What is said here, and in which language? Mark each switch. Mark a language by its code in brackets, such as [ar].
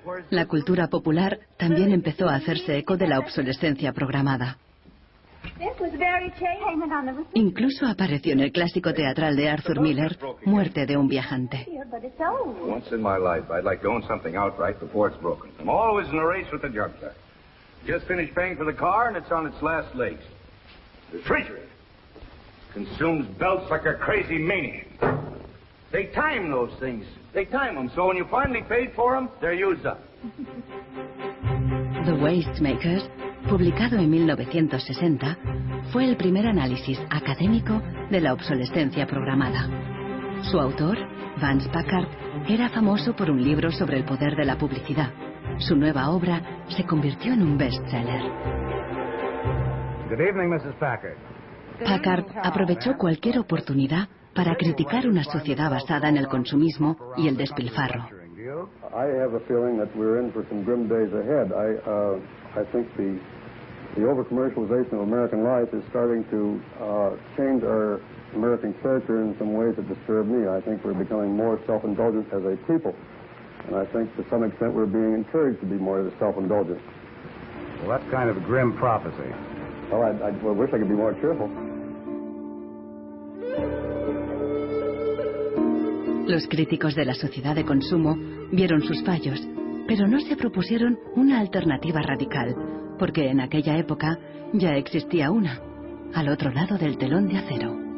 [es] La cultura popular también empezó a hacerse eco de la obsolescencia programada. Incluso apareció en el clásico teatral de Arthur Miller, Muerte de un viajante. [en] Once in my life, I'd like to own something outright before it's broken. I'm always in a race with the junkyard. Just finished paying for the car and it's on its last legs. The refrigerator consumes belts like a crazy maniac. They time those things. They time them, so when you finally paid for them, they're used up. [es] The Waste Makers, publicado en 1960, fue el primer análisis académico de la obsolescencia programada. Su autor, Vance Packard, era famoso por un libro sobre el poder de la publicidad. Su nueva obra se convirtió en un bestseller. [en] Good evening, Mrs. Packard. [es] Packard aprovechó cualquier oportunidad para criticar una sociedad basada en el consumismo y el despilfarro. [en] I have a feeling that we're in for some grim days ahead. I think the The over-commercialization of American life is starting to change our American character in some ways that disturb me. I think we're becoming more self-indulgent as a people. And I think to some extent we're being encouraged to be more self-indulgent. Well, that's kind of a grim prophecy. Well, I wish I could be more cheerful. [es] Los críticos de la sociedad de consumo vieron sus fallos, pero no se propusieron una alternativa radical, porque en aquella época ya existía una, al otro lado del telón de acero.